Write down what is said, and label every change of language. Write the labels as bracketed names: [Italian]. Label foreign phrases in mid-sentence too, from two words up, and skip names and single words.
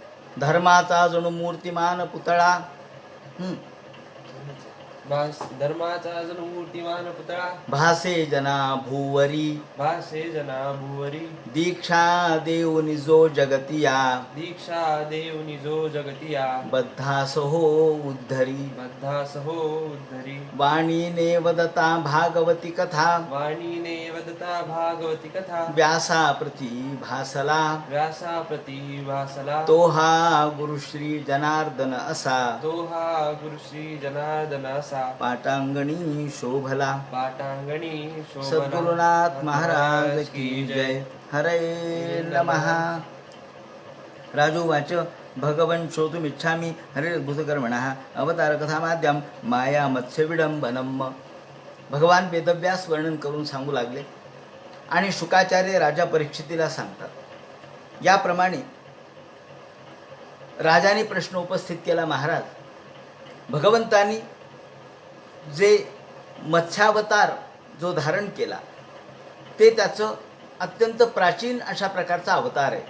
[Marathi] धर्माचा जणू मूर्तिमान पुतळा. धर्माचा जणू मूर्तिमान पुतळा. भासे जना भूवरी. भासे जना भुवरी. दीक्षा देऊनि जो जगतिया. दीक्षा देऊनि जो जगतिया. बद्धास हो उद्धरी. बद्धास हो उद्धरी. वाणीने वदता भागवती कथा. वाणीने वदता भागवती कथा. व्यासा प्रती भासला. व्यासा प्रती भासला. तो हा गुरुश्री जनार्दन असा. तो हा गुरुश्री जनार्दन असा. पाटांगणी शोभला. पाटांगणी शोभला. सद्गुरुनाथ [Hindi] महाराज की जय. [Sanskrit] हरे नमः. राजोवाच भगवन् श्रोतुमिच्छामि हरिर्भूतकर्मणः अवतार कथामाद्यम माया मत्स्य विडंबनम. [Marathi] भगवान वेदव्यास वर्णन करून सांगू लागले आणि शुकाचार्य राजा परीक्षितीला सांगतात. याप्रमाणे राजाने प्रश्न उपस्थित केला, महाराज, भगवंतांनी जे मत्स्यावतार जो धारण केला ते त्याचं अत्यंत प्राचीन अशा प्रकारचा अवतार आहे.